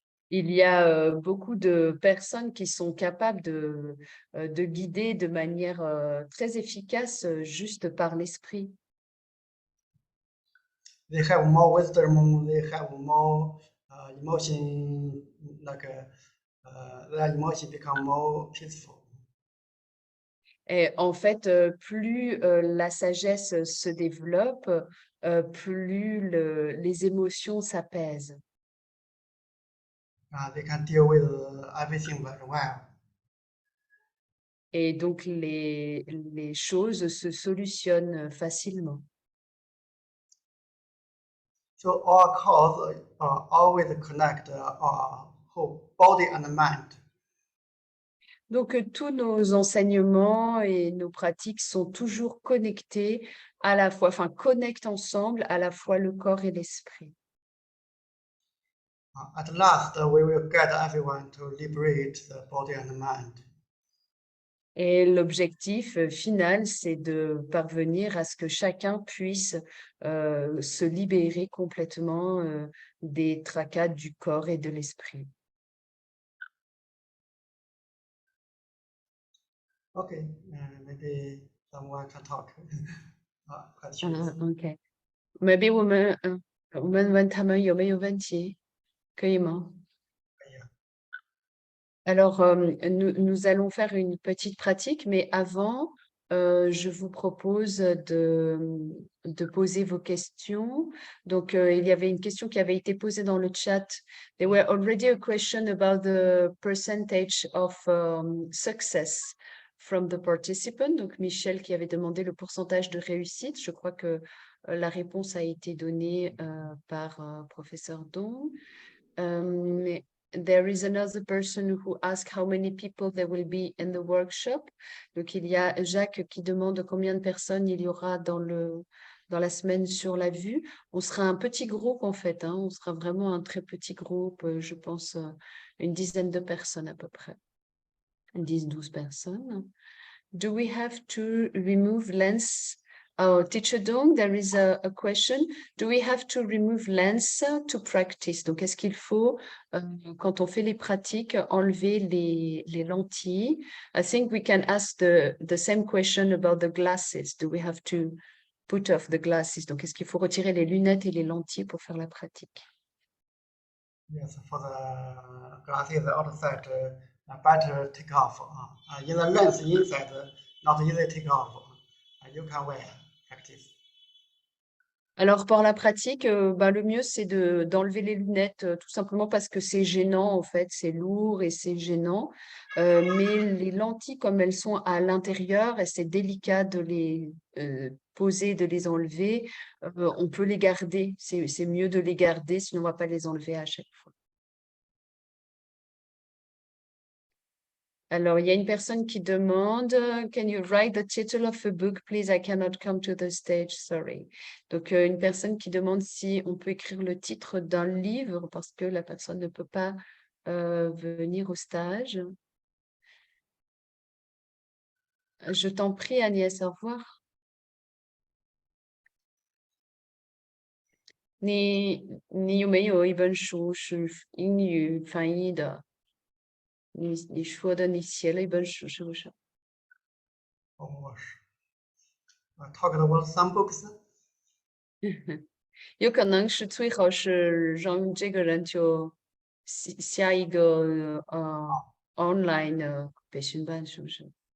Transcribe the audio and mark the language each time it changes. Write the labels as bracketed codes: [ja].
[fr] Il y a beaucoup de personnes qui sont capables de guider de manière très efficace juste par l'esprit. [en] They have more wisdom, they have more emotion, like their emotion become more peaceful. [fr] Et en fait, plus la sagesse se développe, plus les émotions s'apaisent. [en] They can deal with everything very well. [fr] Et donc, les choses se solutionnent facilement. [en] So our cause always connect our whole body and mind. [fr] Donc, tous nos enseignements et nos pratiques sont toujours connectés à la fois, enfin, connectent ensemble à la fois le corps et l'esprit. [en] At last, we will get everyone to liberate the body and mind. [fr] Et l'objectif final, c'est de parvenir à ce que chacun puisse se libérer complètement des tracas du corps et de l'esprit. [en] Okay, maybe someone can talk. Questions. OK. Maybe [zh] 我们问他们有没有问题，可以吗？ [fr] Alors, nous allons faire une petite pratique, mais avant, je vous propose de poser vos questions. Donc, il y avait une question qui avait été posée dans le chat. [en] There were already a question about the percentage of success from the participant. [fr] Donc, Michel qui avait demandé le pourcentage de réussite. Je crois que la réponse a été donnée par professeur Dong. [en] There is another person who asked how many people there will be in the workshop. [fr] Donc, il y a Jacques qui demande combien de personnes il y aura dans la semaine sur la vue. On sera un petit groupe en fait, hein. On sera vraiment un très petit groupe, je pense une dizaine de personnes à peu près. 10-12 personnes. [en] Do we have to remove lens? Oh, Teacher Dong, there is a question. Do we have to remove lens to practice? [fr] Donc, est-ce qu'il faut, quand on fait les pratiques, enlever les lentilles? [en] I think we can ask the same question about the glasses. Do we have to put off the glasses? [fr] Donc, est-ce qu'il faut retirer les lunettes et les lentilles pour faire la pratique? [en] Yes, for the glasses outside, better take off. In the lens inside, not easy take off. You can wear, practice. [fr] Alors, pour la pratique, le mieux, c'est d'enlever les lunettes, tout simplement parce que c'est gênant, en fait, c'est lourd et c'est gênant. Mais les lentilles, comme elles sont à l'intérieur et c'est délicat de les poser, de les enlever, on peut les garder. C'est mieux de les garder, sinon on ne va pas les enlever à chaque fois. Alors, il y a une personne qui demande [en] Can you write the title of a book, please? I cannot come to the stage, sorry. [fr] Donc, une personne qui demande si on peut écrire le titre d'un livre parce que la personne ne peut pas venir au stage. Je t'en prie, Agnès, au revoir. [zh] 你有没有一本书是英语翻译的？你说的你写了一本书是不是？ [en] Oh, talk about some books. [zh] 有可能是最好是让这个人就下一个online 的培训班，是不是？